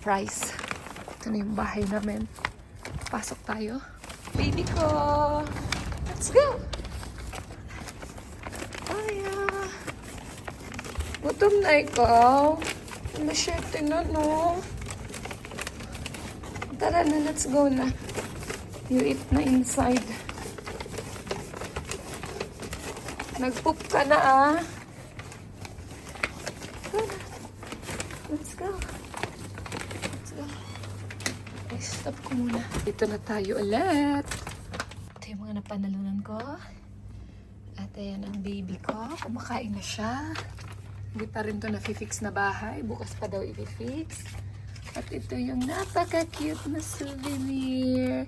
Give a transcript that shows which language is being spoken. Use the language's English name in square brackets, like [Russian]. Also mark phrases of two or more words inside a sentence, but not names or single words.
[Filipino] Ito na yung bahay namin. Pasok tayo. [English] Baby ko! Let's go! Aya! [Filipino] Gutom na ikaw. Masyerte na, no? Tara na, [English] let's go [Filipino] na. [English] You eat [Filipino] na [English] inside. [Filipino] Nag-poop ka na, ah. [English] Let's go. [Filipino] Let's go. Okay, stop ko muna. Dito na tayo ulit. Ito yung mga napanalunan ko. At ayan ang baby ko. Kumakain na siya. Hindi pa rin to na-fix na bahay. Bukas pa daw i-fix. At ito yung napaka-cute na souvenir.